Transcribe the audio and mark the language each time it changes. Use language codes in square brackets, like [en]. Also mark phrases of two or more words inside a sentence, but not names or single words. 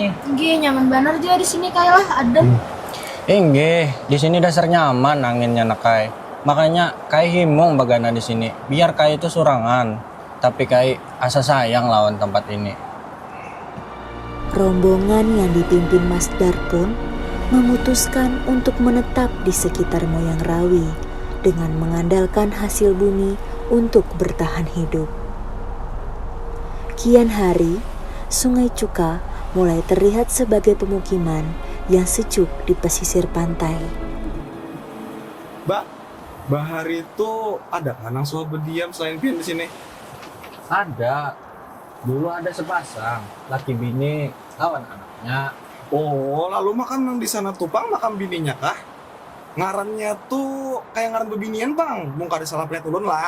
[bjn] Nggih, nyaman bener aja di sini kayak lah adem. Inggih, di sini dasar nyaman anginnya nak Kai. Makanya Kai himung bagana di sini. Biar Kai itu surangan, tapi Kai asa sayang lawan tempat ini. [id] Rombongan yang dipimpin Mas Dar pun memutuskan untuk menetap di sekitar Moyang Rawi dengan mengandalkan hasil bumi untuk bertahan hidup. Kian hari, Sungai Cuka mulai terlihat sebagai pemukiman yang sejuk di pesisir pantai. Mbak, [bjn] Bahari itu ada kan yang suka berdiam selain Pian di sini? Ada. Dulu ada sepasang, laki bini lawan anaknya. Oh, lalu makam yang di sana tuh Bang, makam bininya kah? Ngarannya tuh kayak ngaran bebinian Bang, mungkin ada salah pelihat ulun lah.